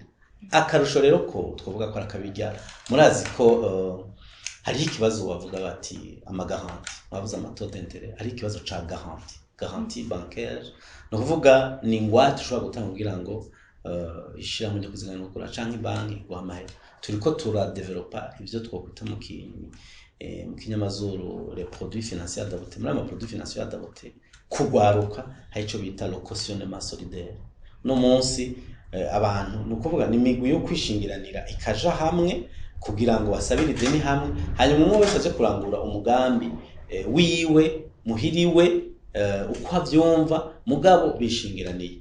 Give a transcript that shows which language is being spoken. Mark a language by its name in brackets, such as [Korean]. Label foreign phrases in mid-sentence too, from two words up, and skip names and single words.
[Rundi] Akarusho rero ko twavuga ko arakabijya, murazi ko hari ikibazo bavuga bati amagaranti, bavuze [French] amato d'intérêt, [Rundi] hari ikibazo ca [French] garantie bancaire, [Rundi] no kuvuga ni ngwate ushobora gutanga kugira ngo ishirahamwe ryo kuziganya no kugurana canke banki guhamahera. Turiko turadevelopa ivyo twokwita mu kinyamazuru [French] les produits financiers adaptés. [Rundi] Muri ama [French] produits financiers adaptés [Rundi] kugwaruka hari ico bita [French] le cautionnement solidaire. [Rundi] No munsi abantu nukuvuga ni migwi yo kwishingiranira ikaja hamwe kugira ngo basabire ideni hamwe, hanyuma umwe wese aje kurangura umugambi wiwe muhiriwe uko avyumva mugabo bishingiraniye.